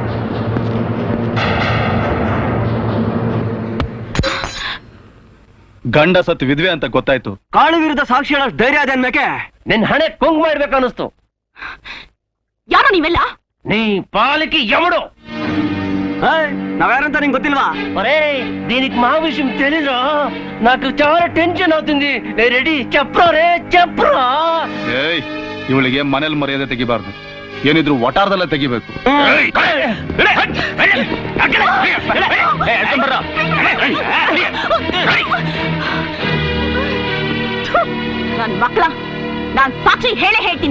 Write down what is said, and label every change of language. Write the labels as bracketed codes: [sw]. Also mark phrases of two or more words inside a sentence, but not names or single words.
[kn] ಗಂಡ ಸತ್ತು ವಿಧವೆ ಅಂತ ಗೊತ್ತಾಯ್ತು. ಕಾಳು ವಿರುದ್ಧ ಸಾಕ್ಷಿ ಹೇಳೋ ಧೈರ್ಯ ಅದೇ ಅನ್ಬೇಕೆ? ನಿನ್ ಹಣೆ ಕುಂಕುಮ ಇಡ್ಬೇಕು ಅನ್ನಿಸ್ತು. ಯಾರೋ ನೀವೆಲ್ಲ? [te] నీ పాలికే యముడు. [kn] ನಾವ್ಯಾರಂತ ನಿಂಗೆ ಗೊತ್ತಿಲ್ವಾ? [te] ఒరే దీనికి మా విషయం తెలీదు. నాకు చాలా టెన్షన్ అవుతుంది. రెడీ చెప్పరా రే చెప్పరా. [kn] ಏಯ್, ಇವಳಿಗೆ ಮನೇಲಿ ಮರ್ಯಾದೆ ತೆಗಿಬಾರ್ದು, ಏನಿದ್ರು ವಟಾರದಲ್ಲೇ ತೆಗಿಬೇಕು. ನನ್ ಮಕ್ಳ, ನಾನ್ ಸಾಕ್ಷಿ ಹೇಳೇ ಹೇಳ್ತೀನಿ.